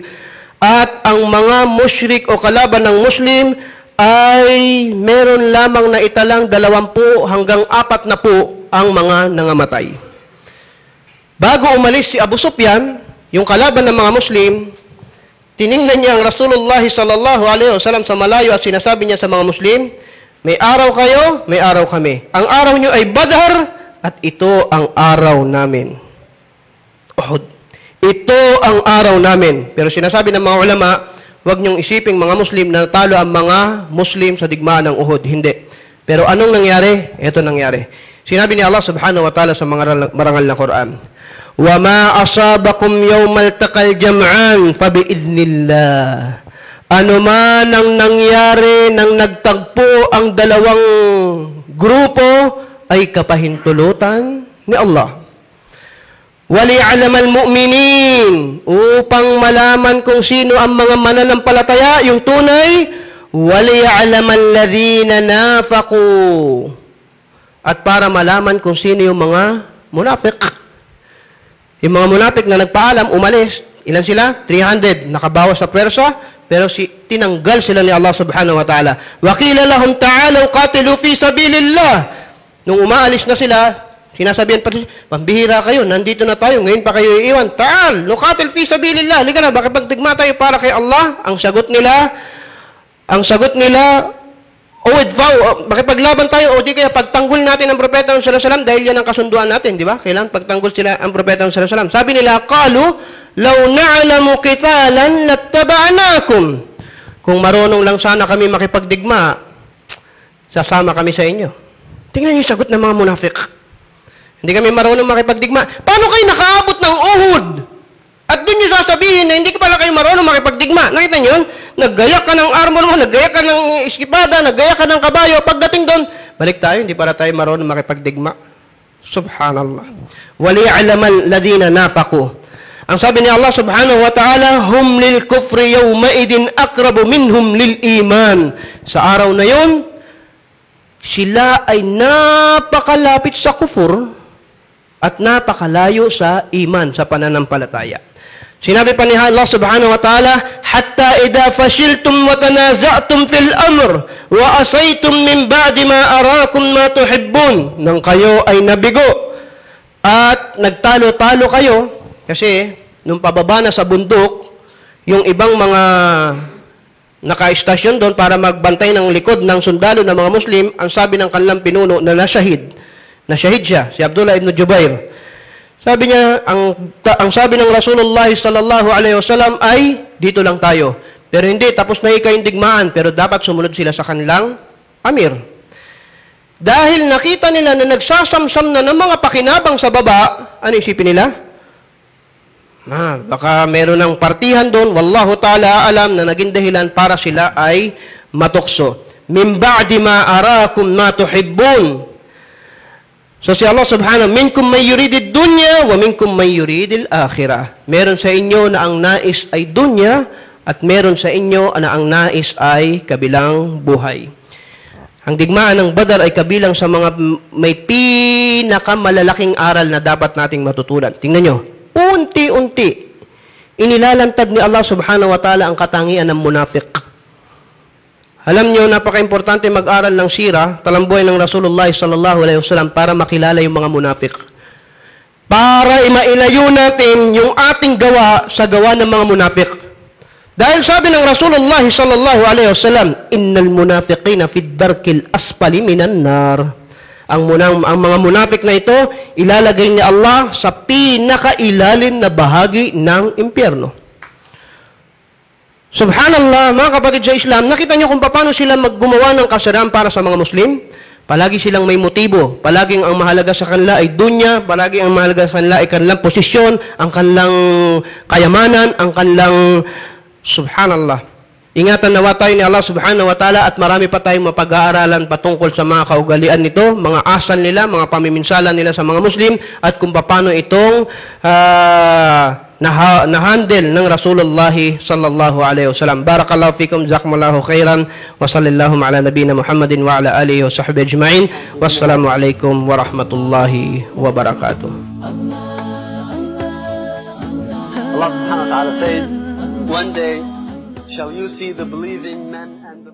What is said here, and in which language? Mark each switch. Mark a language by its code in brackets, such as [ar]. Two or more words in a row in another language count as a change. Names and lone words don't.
[tl] At ang mga musyrik o kalaban ng Muslim ay meron lamang na italang 20 hanggang 40 ang mga nangamatay. Bago umalis si Abu Sufyan, yung kalaban ng mga Muslim, tiningnan niya ang Rasulullah [ar] صلى الله عليه وسلم [tl] sa malayo at sinasabi niya sa mga Muslim, may araw kayo, may araw kami. Ang araw niyo ay Badr at ito ang araw namin. Uhud. Ito ang araw namin. Pero sinasabi ng mga ulama, huwag niyong isiping mga Muslim na natalo ang mga Muslim sa digmaan ng Uhud. Hindi. Pero anong nangyari? Ito nangyari. Sinabi ni Allah [ar] سبحانه وتعالى [tl] sa mga marangal na Quran, [ar] وَمَا أَصَابَكُمْ يَوْمَ الْتَقَى الْجَمْعَانِ فَبِإِذْنِ [tl] Ano man ang nangyari nang nagtagpo ang dalawang grupo ay kapahintulutan ni Allah. [ar] وَلِيَعْلَمَ الْمُؤْمِنِينَ [tl] upang malaman kung sino ang mga mananampalataya, yung tunay, [ar] وَلِيَعْلَمَ الَّذِينَ نَافَقُوا [tl] at para malaman kung sino yung mga munafik. Yung mga munafik na nagpaalam, umalis. Ilan sila? 300. Nakabawas sa pwersa, pero tinanggal sila ni Allah [ar] سبحانه وتعالى. وَقِيلَ لَهُمْ تَعَالَوْا قَاتِلُوا فِي سَبِيلِ اللَّهِ [tl] Nung umaalis na sila, sinasabihan pa, pambihira kayo, nandito na tayo, ngayon pa kayo iiwan. [ar] تعال نقاتل في سبيل الله. [tl] Liga na, makipagdigma tayo para kay Allah. Ang sagot nila, O makipaglaban tayo, o di kaya pagtanggol natin ang propeta ng [ar] صلى الله عليه وسلم [tl] dahil yan ang kasunduan natin, di ba? Kailangan pagtanggol sila ang propeta ng [ar] صلى الله عليه وسلم. [tl] Sabi nila, [ar] قالوا لو نعلم قتالا لاتبعناكم. [tl] Kung marunong lang sana kami makipagdigma, sasama kami sa inyo. Tingnan niyo yung sagot ng mga munafik. Hindi kami marunong makipagdigma. Paano kayo nakaabot ng Uhud? At doon niyo sasabihin na hindi pala kayo marunong makipagdigma. Nakita niyo yun? Naggayak ka ng armor mo, naggayak ka ng iskipada, naggayak ka ng kabayo. Pagdating doon, balik tayo, hindi para tayo marunong makipagdigma. [ar] Subhanallah. وَلِيَعْلَمَ الَّذِينَ نَافَقُوا. [tl] Ang sabi ni [ar] Allah سبحانه وتعالى, هُمْ لِلْكُفْرِ يَوْمَئِذٍ أَقْرَبُ مِنْهُمْ لِلْإِيمَانِ. [tl] Sa araw na yun, sila ay napakalapit sa kufur at napakalayo sa iman, sa pananampalataya. Sinabi pa ni [ar] Allah سبحانه وتعالى, حتى إذا فشلتم وتنازعتم في الأمر وعصيتم من بعد ما أراكم ما تحبون. [tl] Nang kayo ay nabigo at nagtalo-talo kayo, kasi nung pababa na sa bundok, yung ibang mga naka-istasyon doon para magbantay ng likod ng sundalo ng mga Muslim, ang sabi ng kanilang pinuno na nasyahid siya, si Abdullah ibn Jubair. Sabi niya, ang sabi ng Rasulullah [ar] صلى الله عليه وسلم [tl] ay, dito lang tayo. Pero hindi, tapos na yung digmaan, pero dapat sumunod sila sa kanilang amir. Dahil nakita nila na nagsasamsam na ng mga pakinabang sa baba, ano isipin nila? Baka meron ng partihan doon, [ar] والله تعالى أعلم [tl] na naging dahilan para sila ay matukso. [ar] من بعد ما أراكم ما تحبون. So si Allah subhanahu, منكم من يريد الدنيا ومنكم من يريد الآخرة. [tl] Meron sa inyo na ang nais ay dunya at meron sa inyo na ang nais ay kabilang buhay. Ang digmaan ng Badar ay kabilang sa mga may pinakamalalaking aral na dapat nating matutunan. Tingnan nyo, unti-unti inilalantad ni Allah [ar] سبحانه وتعالى [tl] ang katangian ng munafik. Alam nyo, napaka-importante mag-aral ng sira, talambuhay ng Rasulullah [ar] صلى الله عليه وسلم [tl] para makilala yung mga munafik. Para mailayo natin yung ating gawa sa gawa ng mga munafik. Dahil sabi ng [ar] Rasulullah صلى الله عليه وسلم إن المنافقين في الدرك الأسفل من النار. [tl] Ang mga munafik na ito, ilalagay ni Allah sa pinakailalim na bahagi ng impyerno. Subhanallah, mga kapatid sa Islam, nakita niyo kung paano sila maggumawa ng kasiraan para sa mga Muslim? Palagi silang may motibo. Palaging ang mahalaga sa kanila ay dunya, palagi ang mahalaga sa kanila ay kanilang posisyon, ang kanilang kayamanan, ang kanilang... Subhanallah. Ingatan nawa tayo ni Allah [ar] سبحانه وتعالى [tl] at marami pa tayong mapag-aaralan patungkol sa mga kaugalian nito, mga asal nila, mga pamiminsala nila sa mga Muslim, at kung paano itong na-handle ng Rasulullah [ar] صلى الله عليه وسلم. بارك الله فيكم جزاكم الله خيرا وصلى الله على نبينا محمد وعلى آله وصحبه أجمعين. والسلام عليكم ورحمة الله وبركاته. [en] Allah [ar] سبحانه وتعالى [en] says, one day shall you see the believing men and the